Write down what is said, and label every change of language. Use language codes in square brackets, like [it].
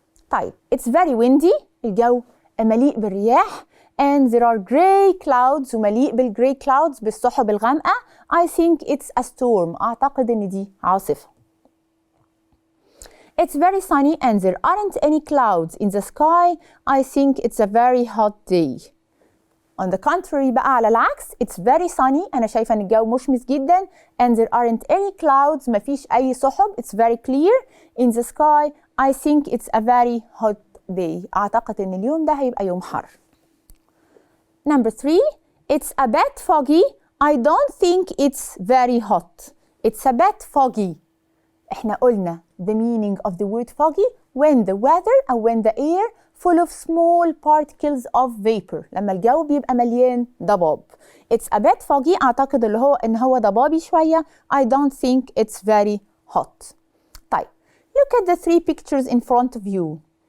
[en] طيب, it's very windy. [ar] الجو مليء بالرياح [en] and there are gray clouds [ar] ومليء بالgray clouds بالسحب الغامقة. [en] I think it's a storm. [ar] أعتقد إن دي عاصفة. [en] It's very sunny and there aren't any clouds in the sky. I think it's a very hot day. On the contrary بقى [ar] على العكس, [en] it's very sunny. [ar] أنا شايفة إن الجو مشمس جدا [en] and there aren't any clouds. [ar] مفيش أي سحب. [en] It's very clear in the sky. I think it's a very hot day. [ar] أعتقد إن اليوم ده هيبقى يوم حر. [en] Number 3, it's a bit foggy. I don't think it's very hot. It's a bit foggy. إحنا قلنا the meaning of the word foggy when the weather or when the air full of small particles of vapor. [ar] لما الجو بيبقى مليان ضباب. [en] It's a bit foggy. [ar] أعتقد اللي هو إن هو ضبابي شوية. [en] I don't think it's very hot. طيب, look at the 3 pictures in front of you.